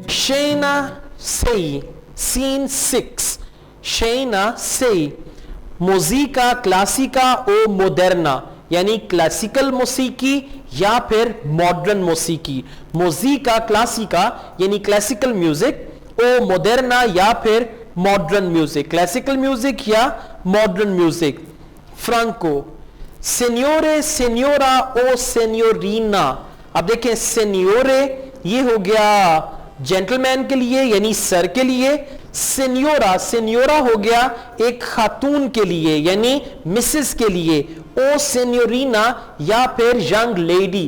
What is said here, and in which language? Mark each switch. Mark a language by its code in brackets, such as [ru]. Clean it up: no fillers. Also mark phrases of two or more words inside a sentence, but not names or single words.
[it] Scena 6, scene 6, scena 6, musica classica o moderna, [ur] یعنی کلاسیکل موسیقی یا پھر ماڈرن موسیقی. [it] musica classica [ur] یعنی کلاسیکل میوزک, [it] o moderna [ur] یا پھر ماڈرن میوزک، کلاسیکل میوزک یا ماڈرن میوزک. [it] Franco, signore, signora o signorina. [ur] اب دیکھیں signore یہ ہو گیا جینٹل مین کے لیے یعنی سر کے لیے, [it] signora, signora [ur] ہو گیا ایک خاتون کے لیے یعنی مسز کے لیے, [it] o signorina [ur] یا پھر ینگ لیڈی.